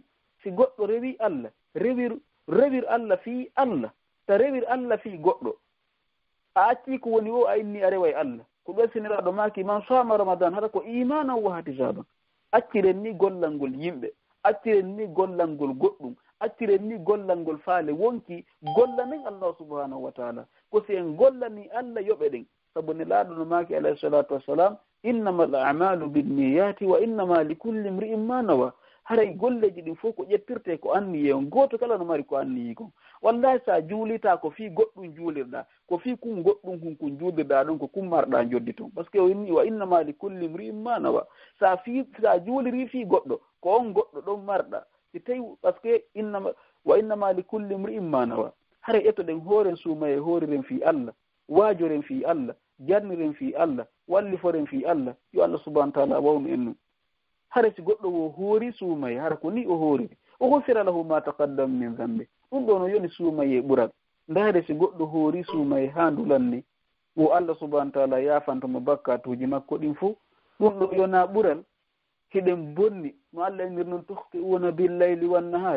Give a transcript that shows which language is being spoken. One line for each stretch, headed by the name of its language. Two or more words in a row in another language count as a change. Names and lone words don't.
Fula: si goɗɗo rewi Allah rewir Allah fi Allah ta rewir Allah fi goɗɗo a acci ko woni o a inni a rewa e Allah ko ɓersiniraɗo maki
Arabic: من صام رمضان
Fula: haɗa ko
Arabic: إيمانا واحتسابا.
Fula: acciren ni gollal ngol yimɓe acciren ni gollal ngol goɗɗum acciren ni gollal ngol faale wonki gollanen Allah
Arabic: سبحانه وتعالى
Fula: ko si en gollani Allah yoɓe ɗen sabu ne laaɗo no maki
Arabic: عليه الصلاة والسلام إنما الأعمال بالنيات وإنما لكل امرئ ما نوى.
Fula: haray golleji ɗin fof ko ƴettirte ko anniye on goto kala no mari ko anniyi kon wallahi sa juulita ko fi goɗɗum juulirɗa ko fi kum goɗɗum kun juulirɗa ɗon ko kummarɗa joddi toon
French: par ce que
Fula: o inni
Arabic: وإنما لكل امرئ ما نوى.
Fula: sa juuliri fi goɗɗo ko on goɗɗo ɗon marɗa si tawi
French: par ce que
Arabic: وإنما لكل امرئ ما نوى.
Fula: haray ettoɗen hooren suumaye hooriren fi Allah waajoren fi Allah jarniren fi Allah walliforen fi Allah yo Allah
Arabic: سبحانه وتعالى
Fula: wawnu en num. hara si goɗɗo o hoori suumaye hara ko ni o hooriri o
Arabic: غفر له ما تقدم من ذنبه.
Fula: ɗum ɗo no yoni suumaye ɓural ndaare si goɗɗo hoori suumaye ha ndulanni o Allah
Arabic: سبحانه وتعالى
Fula: yafantamo bakkatuji makko ɗin fof ɗum ɗo yona ɓural hiɗen bonni no Allah enir noon
Arabic: تخطئون بالليل والنهار.